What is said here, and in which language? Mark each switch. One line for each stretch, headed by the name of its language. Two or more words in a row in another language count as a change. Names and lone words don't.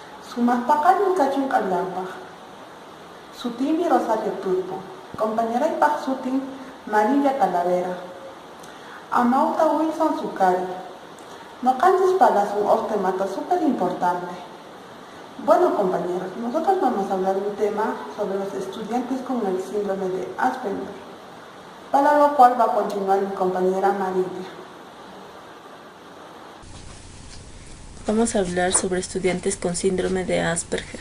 Quechua: Sumaqpaqari kachun k'allanpaq. Sutimi Rosario Turpo. Compañeraypaq sutin María Talavera. Amauta Wilson Zucari. Noqanchis palasun temata
Spanish: súper importante. Bueno, compañeros, nosotros vamos a hablar de un tema sobre los estudiantes con el síndrome de Asperger, para lo cual va a continuar mi compañera María. Vamos a hablar sobre estudiantes con síndrome de Asperger.